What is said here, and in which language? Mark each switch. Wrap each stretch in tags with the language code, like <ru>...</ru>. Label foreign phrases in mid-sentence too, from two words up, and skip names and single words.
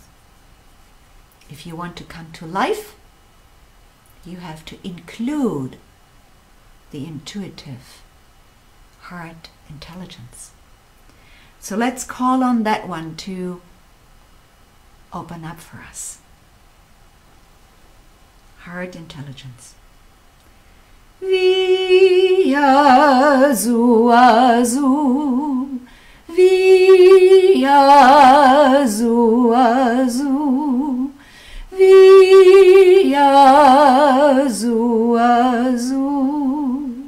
<en>If you want to come to life, you have to include the intuitive heart intelligence. So let's call on that one to open up for us. Heart intelligence. Via zu azu, via zu azu, via zu azu,</en>